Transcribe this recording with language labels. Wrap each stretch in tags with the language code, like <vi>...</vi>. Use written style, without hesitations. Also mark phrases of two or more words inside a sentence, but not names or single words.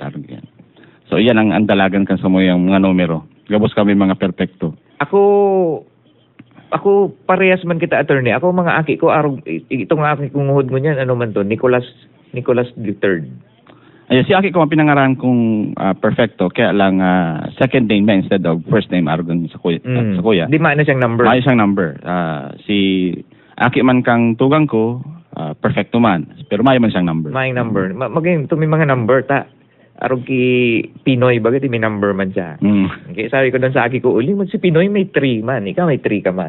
<bik>So, yan ang dalagan kan sa yung mga numero. Gabos kami mga perfecto. Ako parehas man kita, attorney. Ako mga aki ko, itong aki kong uhod mo niyan, ano man to, Nicolas III. Ay, si aki ko ang pinangaran kong perfecto, kaya lang</bik> <en>second name</en> <bik>na</bik> <en>instead of first name</en> <bik>arugan sa kuya. Di na siyang number. May siyang number. Si aki man kang tugang ko, perfecto man. Pero may man siyang number. May number. Maging may mga number ta. Arog ki Pinoy bagay may number man siya. Okay, sabi ko doon sa aki ko, uli man si Pinoy may 3 man, ikaw may 3 ka man.</bik>